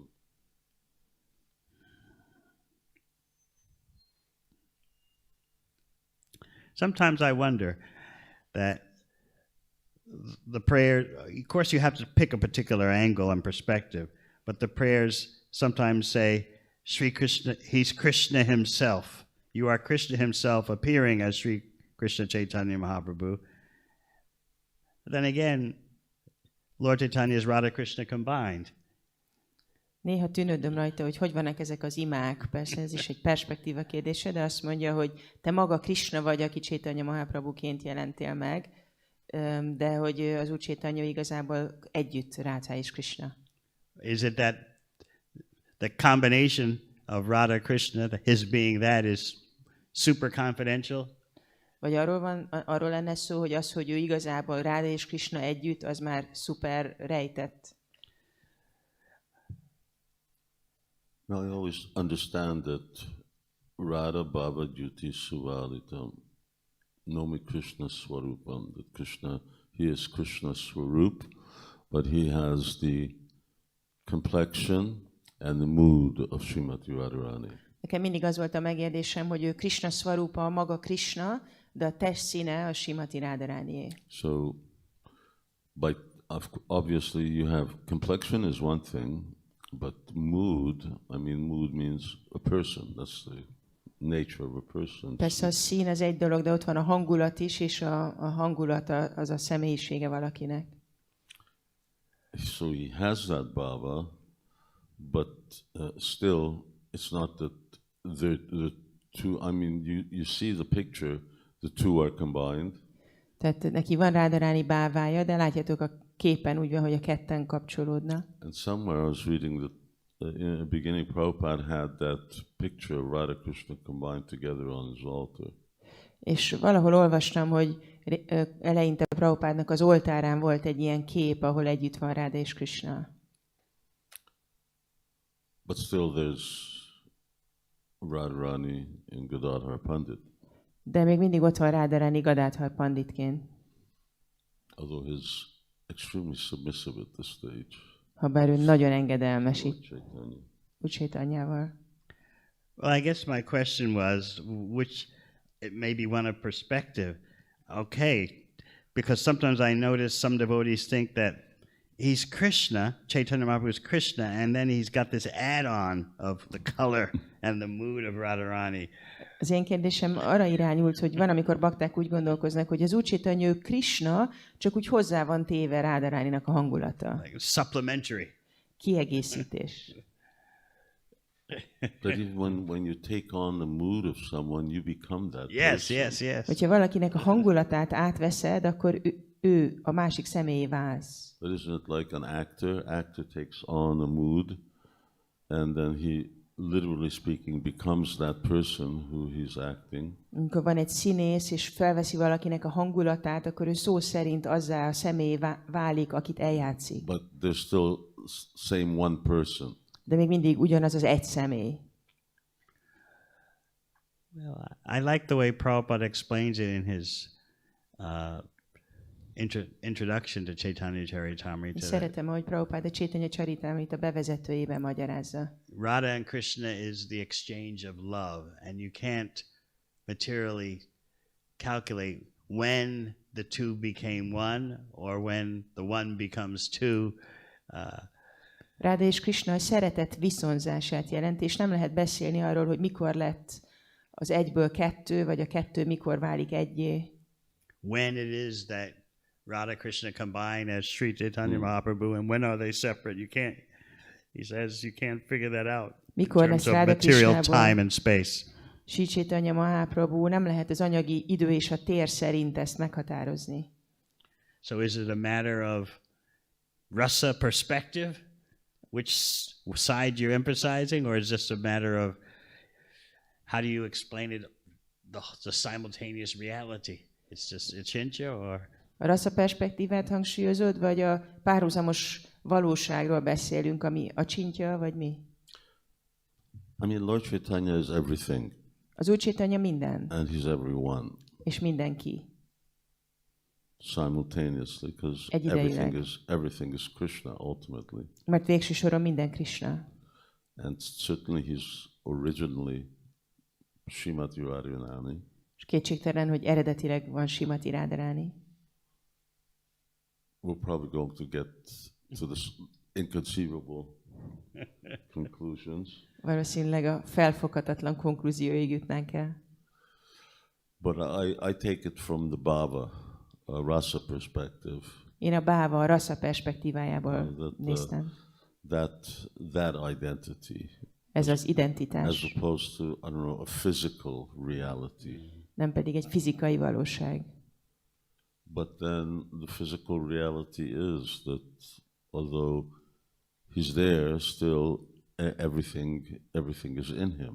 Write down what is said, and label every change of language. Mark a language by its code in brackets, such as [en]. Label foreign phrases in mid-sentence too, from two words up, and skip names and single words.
[en] Sometimes I wonder that the prayer, of course, you have to pick a particular angle and perspective, but the prayers sometimes say, Sri Krishna, he's Krishna himself. You are Krishna himself appearing as Sri Krishna Chaitanya Mahaprabhu. Then again, Lord Chaitanya is Radha Krishna combined. [hu] Néha tűnődöm rajta, hogy vannak ezek az imák. Persze ez is egy perspektíva kérdése, de azt mondja, hogy te maga Krishna vagy, aki Chaitanya Mahaprabhuként jelentél meg, de hogy az Úr Chaitanya igazából együtt Radha és Krishna. [en] Is it that the combination of Radha Krishna, his being that, is super confidential? [hu] Vagy arról lenne szó, hogy az, hogy ő igazából Radha és Krishna együtt, az már szuper rejtett. [en] Now I always understand that [sa] राधा भाव द्युति सुवलितं नौमि कृष्ण स्वरूपम्, [en] that Krishna, he is Krishna Swarup, but he has the complexion and the mood of Srimati Radharani. [hu] Nekem mindig az volt a megérdésem, hogy ő Krishna Swarupa, maga Krishna, de a testszíne a Srimati Radharanié. [en] So, obviously you have complexion is one thing, but mood, mood means a person. That's the nature of a person. [hu] Persze a szín az egy dolog, de ott van a hangulat is, és a hangulat az a személyisége valakinek. [en] So he has that bhava, but still it's not that the two, you see the picture, the two are combined. [hu] Tehát neki van Radharani bávája, de látjátok a képen úgy van, hogy a ketten kapcsolódnak. [en] And somewhere I was reading that in the beginning Prabhupada had that picture of Radha Krishna combined together on his altar. [hu] És valahol olvastam, hogy eleinte Prabhupádnak az oltárán volt egy ilyen kép, ahol együtt van Radha és Krishna. [en] But still there's Radharani and Gadadhar Pandit. [hu] De még mindig ott van Radharani Gadadhar Panditként. [en] Although he's extremely submissive at this stage. [hu] Habár ő nagyon engedelmes itt Úr Chaitanyával. [en] Well, I guess my question was, which it may be one of perspective. Okay, because sometimes I notice some devotees think that he's Krishna, Chaitanya Mahaprabhu is Krishna, and then he's got this add-on of the color and the mood of Radharani. [hu] Az én kérdésem arra irányult, hogy van, amikor bakták úgy gondolkoznak, hogy az Úr Chaitanya ő Krishna, csak úgy hozzá van téve Radharaninak a hangulata. [en] Like supplementary. [hu] Kiegészítés. [en] But even when you take on the mood of someone, you become that person. Yes. [hu] Hogyha valakinek a hangulatát átveszed, akkor ő a másik személyé válsz. [en] But isn't it like an actor? Actor takes on a mood, and then he, literally speaking, becomes that person who he's acting. [hu] Amikor van egy színész, és felveszi valakinek a hangulatát, akkor ő szó szerint azzá a személyé válik, akit eljátszik. [en] But there's still same one person. [hu] De még mindig ugyanaz az egy személy. [en] Well, I like the way Prabhupada explains it in his introduction to Chaitanya Charitamrita. [hu] Szeretem, ahogy Prabhupada Chaitanya Charitamrita bevezetőjében magyarázza. [en] Radha and Krishna is the exchange of love, and you can't materially calculate when the two became one or when the one becomes two. [hu] Radha és Krishna a szeretet viszonzását jelent, és nem lehet beszélni arról, hogy mikor lett az egyből kettő, vagy a kettő mikor válik egyé. [en] When it is that Radha Krishna combine as Sri Chaitanya Mahaprabhu, and when are they separate? You can't. He says you can't figure that out in [hu] Mikor [en] terms [hu] lesz [en] of [hu] rád a [en] material time [hu] Krisnából? [en] and space. [hu] Sri Caitanya Mahaprabhu, nem lehet az anyagi idő és a tér szerint ezt meghatározni. [en] So is it a matter of rasa perspective, which side you're emphasizing, or is this a matter of how do you explain it, the simultaneous reality? It's just achincha, or [hu] A rasa perspektívát hangsúlyozod, vagy a párhuzamos valóságról beszélünk, ami a csintja, vagy mi? [en] I mean, Lord Chaitanya is everything, [hu] Az Úr Chaitanya minden, [en] and he's everyone [hu] és mindenki. [en] simultaneously, because [hu] Egyidejileg. [en] everything is Krishna ultimately, [hu] Mert végső soron minden Krishna. [en] and certainly he's originally Srimati Radharani, [hu] És kétségtelen, hogy eredetileg van Srimati Radharani. [en] we're probably going to get to this inconceivable conclusions. [hu] Valószínűleg a felfoghatatlan konklúzióig jutnánk el. [en] But I take it from the Bhava, rasa perspective, [hu] Én a báva, a rasa perspektívájából [en] that, [hu] néztem. [en] that identity, [hu] Ez az [en] as [hu] identitás, [en] opposed to, I don't know, a physical reality. [hu] nem pedig egy fizikai valóság. [en] But then the physical reality is that although he's there, still everything is in him.